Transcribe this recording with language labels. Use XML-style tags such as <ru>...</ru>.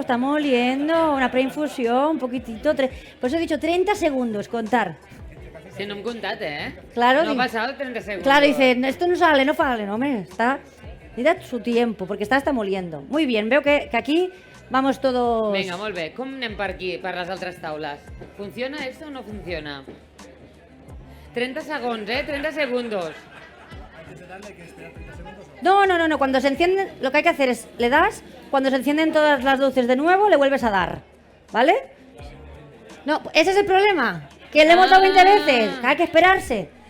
<es>Estamos oliendo, una preinfusión, un poquitito. Por eso he dicho 30 segundos, contar.</es> <ca>Si no hem comptat,</ca> <es>Claro, no ha pasado 30 segundos. Claro, dice, esto no sale, no, hombre, está... Necesita su tiempo, porque está moliendo. Muy bien, veo que aquí vamos todos...</es> <ca>Vinga, molt bé. Com anem per aquí, per les altres taules?</ca> <es>¿Funciona esto o no funciona?</es> <ca>30 segons,</ca> <es>30 segundos. No. Cuando se encienden, lo que hay que hacer es, le das, cuando se encienden todas las luces de nuevo, le vuelves a dar. ¿Vale? No, ese es el problema. Que le hemos dado 20 veces. Que hay que esperarse.</es>